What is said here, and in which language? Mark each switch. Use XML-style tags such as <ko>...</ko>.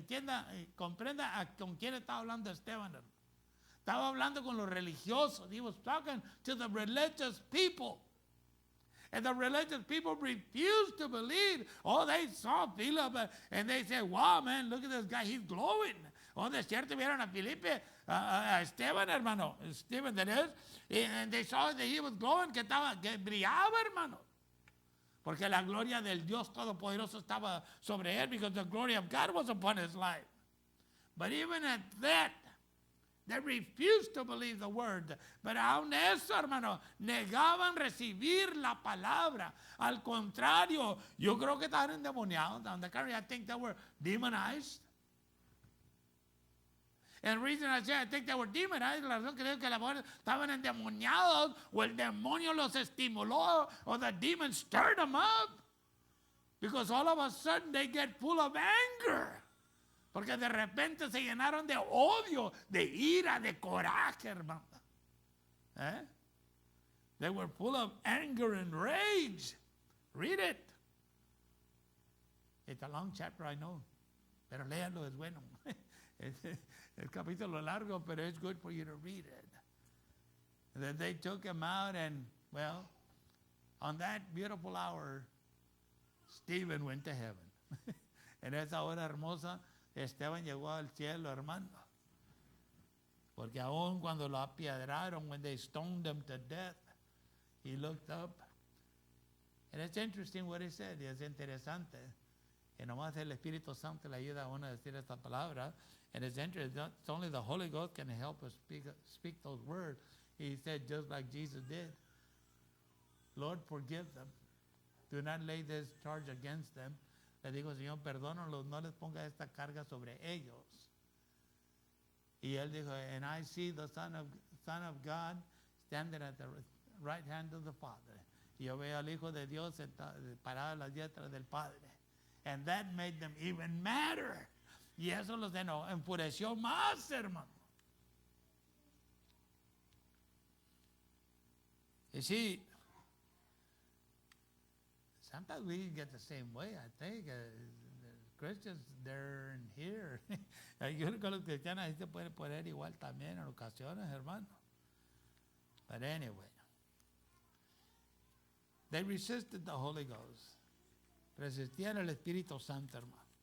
<es>Entienda, comprenda con quién estaba hablando Esteban. Estaba hablando con los religiosos.</es> <en>He was talking to the religious people. And the religious people refused to believe. Oh, they saw Philip and they said, wow, man, look at this guy, he's glowing.</en> <es>Oh, de cierto vieron a Felipe, a Esteban, hermano.</es> <en>Stephen, that is. And they saw that he was glowing,</en> <es>que brillaba, hermano. Porque la gloria del Dios Todopoderoso estaba sobre él,</es> <en>because the glory of God was upon his life. But even at that, they refused to believe the word.</en> <es>Pero aún eso, hermano, negaban recibir la palabra. Al contrario, yo creo que estaban endemoniados.</es> <en>On the contrary, I think they were demonized. And the reason I say I think they were demonized,</en> <es>la razón que digo que estaban endemoniados, o el demonio los estimuló,</es> <en>or the demon stirred them up. Because all of a sudden they get full of anger.</en> <es>Porque de repente se llenaron de odio, de ira, de coraje, hermano.</es> <en>They were full of anger and rage. Read it. It's a long chapter, I know.</en> <es>Pero léalo, es bueno. El capítulo largo, pero</es> <en>it's good for you to read it. And then they took him out, and, well, on that beautiful hour, Stephen went to heaven.</en> <es>En esa hora hermosa, Esteban llegó al cielo, hermano. Porque aún cuando lo apiedraron,</es> <en>when they stoned him to death, he looked up. And it's interesting what he said.</en> <es>Es interesante. Y nomás el Espíritu Santo le ayuda a uno a decir esta palabra.</es> <en>And it's interesting. It's only the Holy Ghost can help us speak those words. He said, just like Jesus did, Lord, forgive them. Do not lay this charge against them.</en> <es>Le digo, Señor, perdónalos, no les ponga esta carga sobre ellos.</es> <en>Y él dijo, and I see the Son of God standing at the right hand of the Father.</en> <es>Y yo veo al Hijo de Dios parado a las diestras del Padre.</es> <en>And that made them even madder.</en> <es>Y eso los enfureció más, hermano.</es> <en>You see, sometimes we get the same way, I think. Christians, they're in here.</en> <es>Yo creo que los cristianos ahí se pueden poner igual también en ocasiones, hermano.</es> <en>But anyway, they resisted the Holy Ghost.</en> <es>Resistían el Espíritu Santo, hermano.</es>